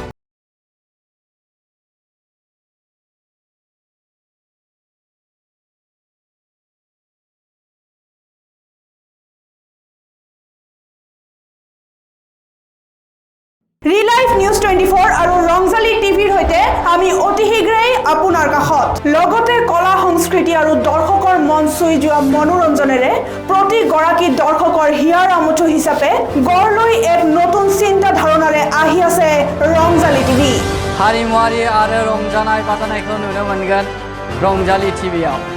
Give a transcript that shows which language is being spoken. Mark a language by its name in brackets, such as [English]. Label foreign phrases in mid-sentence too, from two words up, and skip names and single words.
[Assamese] ৰিলাইভ নিউজ 24 আৰু ৰংজালি টিভিৰ সৈতে আমি অতি শীঘ্ৰেই আপোনাৰ কাষত লগতে কলা সংস্কৃতি আৰু দৰ্শকৰ মন চুই যোৱা মনোৰঞ্জনেৰে প্ৰতিগৰাকী দৰ্শকৰ হিয়াৰ আমঠু হিচাপে গঢ় লৈ এক নতুন চিন্তা ধাৰণাৰে আহি আছে ৰংজালি টিভি। [Bodo] हारिमुआरि आरो रंजानाय बाजानायखौ नुनो मोनगोन रंजाली टिभिआव।